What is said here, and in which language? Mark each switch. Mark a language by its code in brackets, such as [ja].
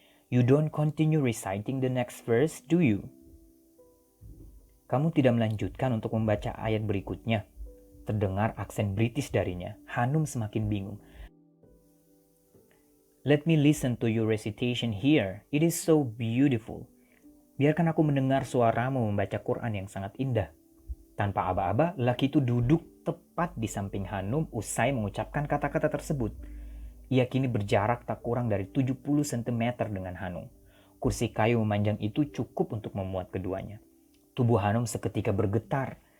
[en] You don't continue reciting the next verse, do you? [id] Kamu tidak melanjutkan untuk membaca ayat berikutnya. Terdengar aksen British darinya. Hanum semakin bingung. [en] Let me listen to your recitation here. It is so beautiful. [id] Biarkan aku mendengar suaramu membaca Quran yang sangat indah. Tanpa aba-aba, lelaki itu duduk tepat di samping Hanum usai mengucapkan kata-kata tersebut. Ia kini berjarak tak kurang dari 70 cm dengan Hanum. Kursi kayu memanjang itu cukup untuk memuat keduanya. Tubuh Hanum seketika bergetar.